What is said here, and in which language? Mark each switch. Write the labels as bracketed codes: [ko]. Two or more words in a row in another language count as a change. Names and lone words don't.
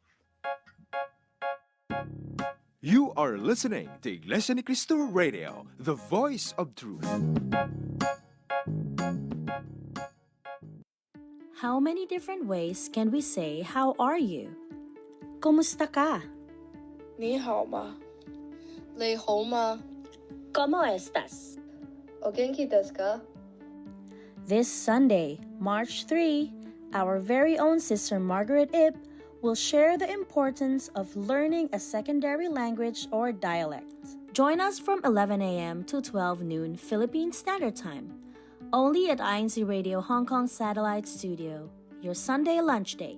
[en] You are listening to Iglesia ni Cristo Radio, the voice of truth. How many different ways can we say how are you? [tl] Kumusta ka? [zh] 你好吗？你好吗？ [es] ¿Cómo estás? [ja] お元気ですか？ [en] This Sunday, March 3, our very own Sister Margaret Ip will share the importance of learning a secondary language or dialect. Join us from 11 a.m. to 12 noon Philippine Standard Time, only at INCRadio Hong Kong Satellite Studio, your Sunday lunch date.